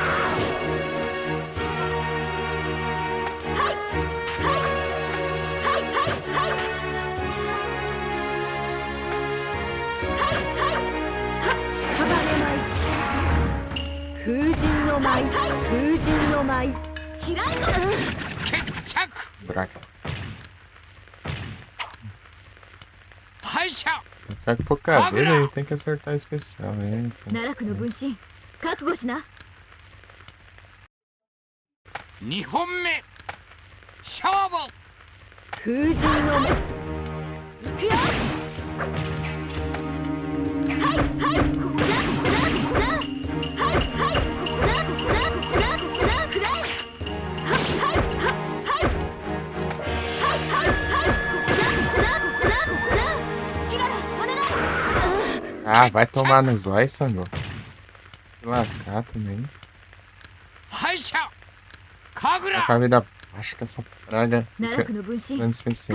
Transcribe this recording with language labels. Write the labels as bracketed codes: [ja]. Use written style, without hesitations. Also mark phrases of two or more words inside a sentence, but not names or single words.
[ja] はいはいはいはいはいはいはい屍舞。風神の舞、風神の舞。開いとって決着。 Draca. 敗者。 [pt] Vai ficar com pouca vida aí, tem que acertar especial, né? [ja] 奈落の分身覚悟しな。二本目勝負。風神の舞。いくよ。はいはいここだここだここだ。はいはいここだここだここだここだくらえ。はいはいはいはいはいはいここだここだここだここだ。キララお願い。 [pt] Ah, vai tomar no zóio, Sango. Se lascar também. [ja] 敗者神 [pt] Tá [ja] 楽。 [pt] com a vida baixa que essa praga [ja] 奈 [pt] fica [ja] 落の分身 [pt] dando especial.